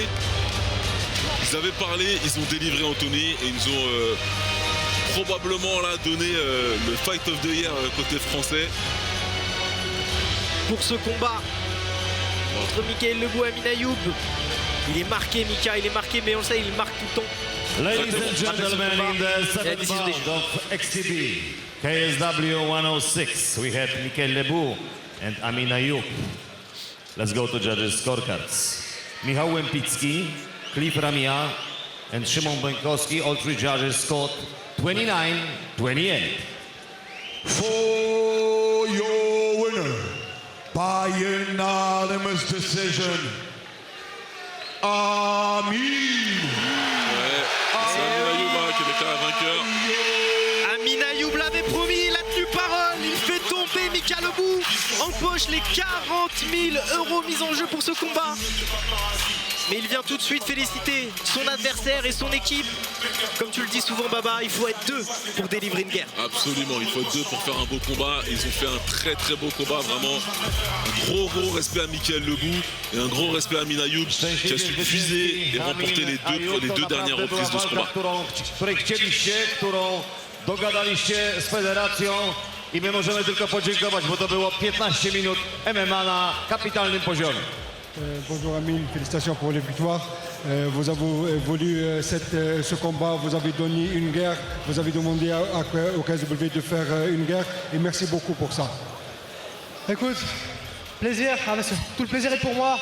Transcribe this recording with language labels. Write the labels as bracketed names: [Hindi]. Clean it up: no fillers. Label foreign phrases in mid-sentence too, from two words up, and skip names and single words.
[French] Ils avaient parlé, ils ont délivré Anthony, et ils nous ont probablement là donné le [English] Fight of the Year [French] côté français. Pour ce combat entre Mickaël Lebou et Amin Ayoub, il est marqué, Mika, il est marqué, mais on le sait, il marque tout le temps. [English] Ladies and gentlemen, in the seventh round of XTB KSW 106, we have Mickaël Lebou and Amin Ayoub. Let's go to judges' scorecards. Michał Łępicki, Cliff Ramia, and Szymon Bąkowski, all three judges scored 29-28. For your winner, by unanimous decision, Amin. [French] Ouais, c'est Amin Ayoub qui est déclaré vainqueur. Amin Ayoub l'avait promis, il a tenu Lebou empoche les 40 000 € mis en jeu pour ce combat. Mais il vient tout de suite féliciter son adversaire et son équipe. Comme tu le dis souvent, Baba, il faut être deux pour délivrer une guerre. Absolument, il faut être deux pour faire un beau combat. Ils ont fait un très beau combat, vraiment. Un gros respect à Michael Lebou et un gros respect à Amin Ayoub qui a su puiser et remporter les deux dernières reprises de ce combat. [Polish] Dogadaliście z federacją i my możemy tylko podziękować, bo to było 15 minut MMA na kapitalnym poziomie. [French] Bonjour Amin, félicitations pour les victoires. Vous avez voulu ce combat, vous avez donné une guerre, vous avez demandé au KSW de faire une guerre et merci beaucoup pour ça. Écoute, plaisir, tout le plaisir est pour moi.